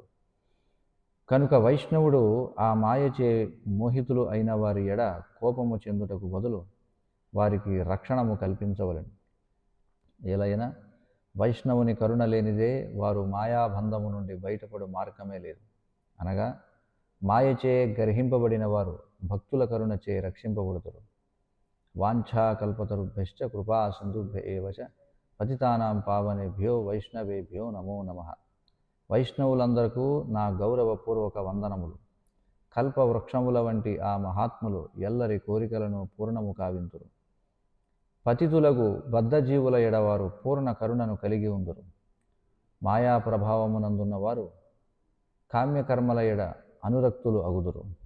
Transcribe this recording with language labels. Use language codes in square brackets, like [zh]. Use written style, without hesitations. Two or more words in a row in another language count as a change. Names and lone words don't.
[te] కనుక వైష్ణవుడు ఆ మాయచే మోహితులు అయిన వారి ఎడ కోపము చెందుటకు బదులు వారికి రక్షణము కల్పించవలెను. ఏలైనా వైష్ణవుని కరుణ లేనిదే వారు మాయాబంధము నుండి బయటపడు మార్గమే లేదు. అనగా మాయచే గర్హింపబడిన వారు భక్తుల కరుణచే రక్షింపబడుతారు. [sa] వాంఛాకల్పతరుభ్యశ్చ కృపా సింధుభ్య ఏవ చ పతితానాం పావనేభ్యో వైష్ణవేభ్యో నమో నమః. [te] వైష్ణవులందరకు నా గౌరవపూర్వక వందనములు. కల్పవృక్షముల వంటి ఆ మహాత్ములు ఎల్లరి కోరికలను పూర్ణము కావింతురు. పతితులకు బద్ధజీవుల ఎడవారు పూర్ణ కరుణను కలిగి ఉందురు. మాయా ప్రభావమునందున్నవారు కామ్యకర్మల ఎడ అనురక్తులు అగుదురు.